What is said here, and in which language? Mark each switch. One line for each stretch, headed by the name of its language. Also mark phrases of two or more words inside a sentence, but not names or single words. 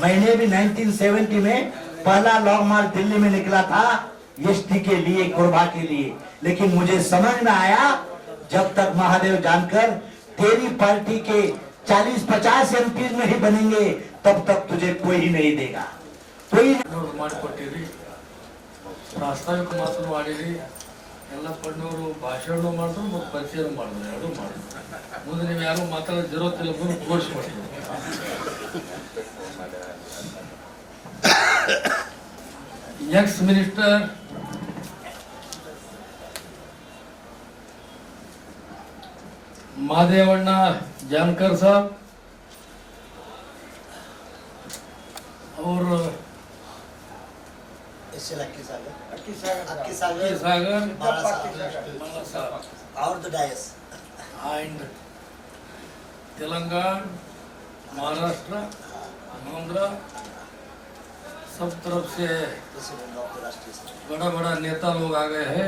Hindi: मैंने भी 1970 में पहला
English: long march
Hindi: दिल्ली में निकला था एसटी के लिए, कुर्बा के लिए। लेकिन मुझे समझ में आया जब तक महादेव जानकर तेरी पार्टी के 40-50 एमपी नहीं बनेंगे तब तक तुझे कोई नहीं देगा। कोई
Kannada: ಮಾಡಿಕೊಟ್ಟಿರಿ, ಪ್ರಾಸ್ತಾವಿಕ ಮಾತನ್ನು ಮಾಡಿರಿ, ಎಲ್ಲ ಪಣ್ಣವರು ಭಾಷಣ ಮಾಡಿದ್ರು ಮತ್ತು ಪರಿಚಯ ಮಾಡಿದ್ರು, ಎರಡೂ ಮಾಡಿದ್ರು. ಮುಂದೆ ನೀವು ಯಾರು ಮಾತಾಡೋ ಜರುತ್ತಿಲ್ಲ ಬಂದು ತೋರಿಸ್ಕೊಡ್ತೀವಿ.
English: ex minister
Hindi: महादेवಣ್ಣ जानकर साहब और सागर एंड तेलंगाना, महाराष्ट्र, आंध्र, सब तरफ से बड़ा बड़ा नेता लोग आ गए हैं।